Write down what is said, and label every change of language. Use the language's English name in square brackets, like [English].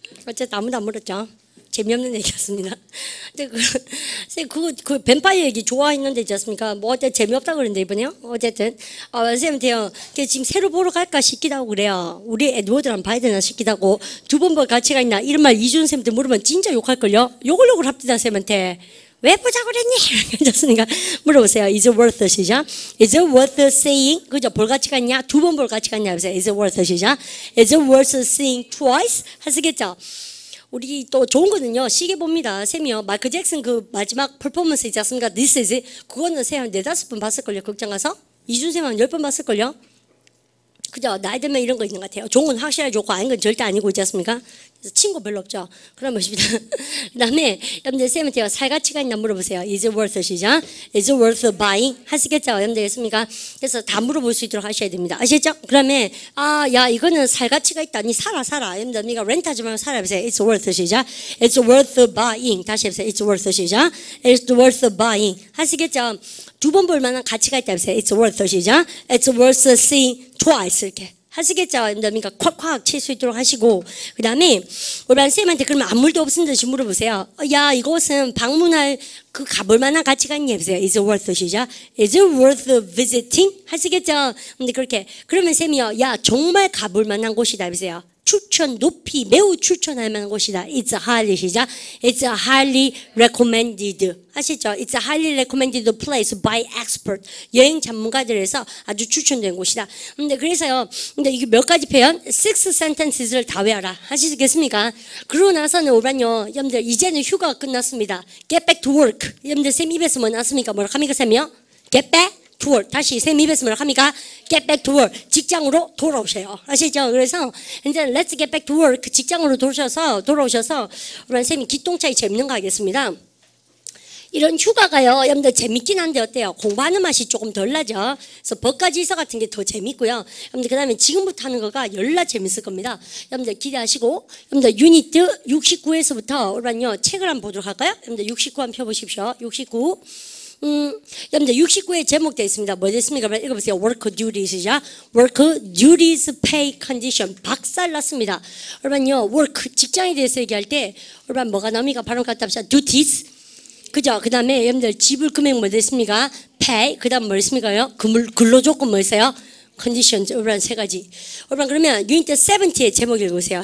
[Korean] 어쨌든 아무도 안 물었죠. 재미없는 얘기였습니다. 근데 그 뱀파이어 얘기 좋아했는데 있지 않습니까? 뭐 어때 재미없다 그랬는데 이번에요? 어쨌든 선생님한테요. 지금 새로 보러 갈까 싶기도 하고 그래요. 우리 에드워드랑 봐야 되나 싶기도 하고 두 번 볼 가치가 있나 이런 말 이준 쌤한테 물으면 진짜 욕할걸요. 욕을 합디다 쌤한테. 왜 보자고 그랬니? 괜찮습니까? 물어보세요. [English] Is it worth 시작. Is it worth seeing? [Korean] 그죠? 볼 가치가 있냐? 두 번 볼 가치가 있냐? 보세요. [English] Is it worth 시작. Is it worth seeing twice? [Korean] 하시겠죠? 우리 또 좋은 거는요. 시계 봅니다. 쌤이요. 마이클 잭슨 그 마지막 퍼포먼스 있지 않습니까? [English] This is it. [Korean] 그거는 쌤 한 4-5번 봤을걸요. 극장 가서. 이준쌤 한 10번 봤을걸요. 그죠? 나이 들면 이런 거 있는 것 같아요. 좋은 건 확실하게 좋고 아닌 건 절대 아니고 있지 않습니까? 그래서 친구 별로 없죠. 그럼 보십니다. 그 다음에 여러분들 쌤한테 살 가치가 있나 물어보세요. [English] Is it worth 시작. Is it worth buying? [Korean] 하시겠죠? 여러분들 있습니까? 그래서 다 물어볼 수 있도록 하셔야 됩니다. 아시겠죠? 그러면 야 이거는 살 가치가 있다. 니 살아. 여러분들 니가 렌트하지 말고 살아. 보세요. [English] It's worth 시작. It's worth buying. [Korean] 다시 해보세요. [English] It's worth 시작. It's worth buying. [Korean] 하시겠죠? 두 번 볼 만한 가치가 있다. 보세요. It's worth 시작. [English] It's worth seeing twice. [Korean] 이렇게 하시겠죠? 그러니까 콱콱 칠 수 있도록 하시고, 그 다음에 우리 쌤한테 그러면 아무 일도 없은 듯이 물어보세요. 야, 이곳은 방문할 그 가볼 만한 가치가 있니? 해보세요. [English] Is it worth 시작. Is it worth visiting? [Korean] 하시겠죠? 근데 그렇게 그러면 쌤이요. 야, 정말 가볼 만한 곳이다. 해보세요. 추천, 높이, 매우 추천할 만한 곳이다. [English] It's highly 시작. It's a highly recommended. [Korean] 아시죠? [English] It's a highly recommended place by expert. [Korean] 여행 전문가들에서 아주 추천된 곳이다. 근데 그래서요. 근데 이게 몇 가지 표현? 6 sentences를 다 외워라. 하시겠습니까? 그러고 나서는 오란요. 여러분들 이제는 휴가가 끝났습니다. [English] Get back to work. [Korean] 여러분들 쌤 입에서 뭐 나왔습니까? 뭐라 합니까 쌤이요? [English] Get back to work. [Korean] 다시 쌤 입에서 뭐라 합니까? [English] Get back to work. [Korean] 직장으로 돌아오셔요. 아시죠? 그래서 이제 [English] let's get back to work. [Korean] 직장으로 돌아오셔서 우리 쌤이 기똥차이 재밌는 거 하겠습니다. 이런 휴가가요, 여러분들 재밌긴 한데 어때요? 공부하는 맛이 조금 덜 나죠? 그래서 법과질서 같은 게 더 재밌고요. 여러분들 그 다음에 지금부터 하는 거가 열나 재밌을 겁니다. 여러분들 기대하시고, 여러분들 유니트 69에서부터 우리는요, 책을 한번 보도록 할까요? 여러분들 69 한번 펴보십시오. 69. 여러분들 69에 제목 되어 있습니다. 뭐 됐습니까? 읽어보세요. [English] Work duties이죠. Work duties pay condition. [Korean] 박살났습니다. 여러분요, work 직장에 대해서 얘기할 때 여러분 뭐가 나옵니까? 발음 갖다 합시다. duties. 그죠? 그 다음에 여러분들 지불 금액 뭐 됐습니까? pay. 그 다음 뭐 됐습니까요? 근로조건 뭐 있어요? conditions. 여러분 세 가지. 여러분 그러면 유니트 70의 제목 읽어보세요.